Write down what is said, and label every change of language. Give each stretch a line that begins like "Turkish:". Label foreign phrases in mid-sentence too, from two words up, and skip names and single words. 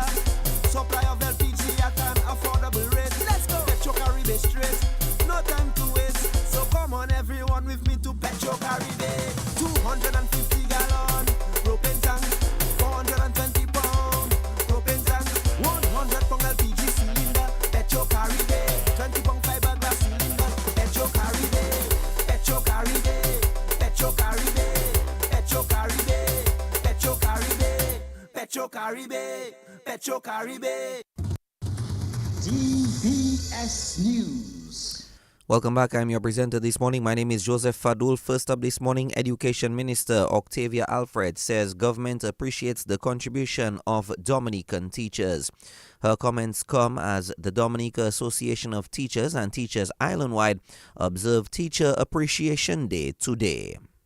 English: Supply of LPG at an affordable rate. Let's go. Petro Caribe straight. No time to waste. So come on everyone with me to Petro Caribe. 250 gallon propane tank. 420 pound propane tank. 100 pound LPG cylinder. Petro Caribe. 20 pound fiberglass cylinder. Petro Caribe. Petro Caribe. Petro Caribe. Petro Caribe. Petro Caribe. Petro Caribe. Petro Caribe. DBS News. Welcome back. I'm your presenter this morning. My name is Joseph Fadul. First up this morning, Education Minister Octavia Alfred says government appreciates the contribution of Dominican teachers. Her comments come as the Dominica Association of Teachers and Teachers Island-wide observe Teacher Appreciation Day today.